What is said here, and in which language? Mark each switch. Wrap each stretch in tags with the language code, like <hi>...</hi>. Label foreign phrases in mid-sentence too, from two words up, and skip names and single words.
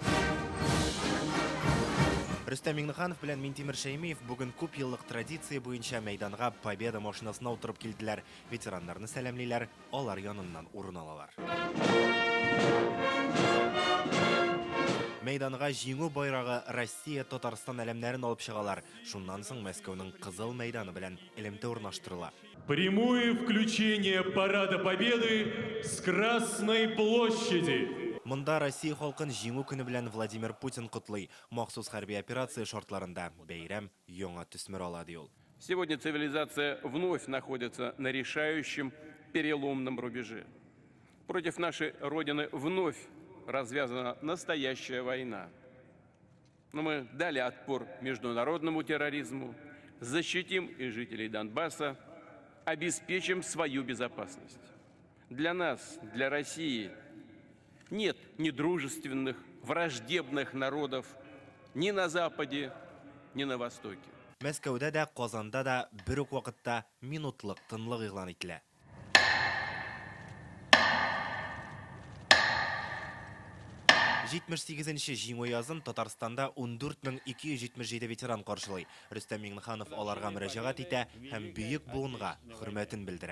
<tt>Рөстәм Миңнеханов белән Минтимер Шәймиев бүген күп еллык традиция буенча мәйданга Победа машинасына утырып килделәр. Ветераннарны сәламлиләр, алар яныннан урын алалар. Мәйданга җиңү байрагы Россия, Татарстан әлемнәрен алып чыгалар. Шуннан соң Мәскәүнең Кызыл мәйданы белән элемтә урнаштырыла.</tt> <ru>Прямое включение Парада Победы с Красной площади.</ru> <tt>Монда Россия халкын җиңү көне белән Владимир Путин котлый. Махсус хәрби операция шартларында бәйрәм яңа төсмер ала ди ул.</tt> <ru>Сегодня цивилизация вновь находится на решающем переломном рубеже. Против нашей Родины вновь развязана настоящая война. Но мы дали отпор международному терроризму, защитим и жителей Донбасса, обеспечим свою безопасность. Для нас, для России, нет ни дружественных, враждебных народов ни на Западе, ни на Востоке.</ru> <tt>Мәскәүдә дә, Казанда да бер үк вакытта минутлык тынлык игълан ителә. Җитмеш 8-нче җиңү язын Татарстанда 14277 ветеран каршылый. Рөстәм Миңнеханов аларга мөрәҗәгать итә һәм бөек буынга хөрмәтен белдерә.</tt>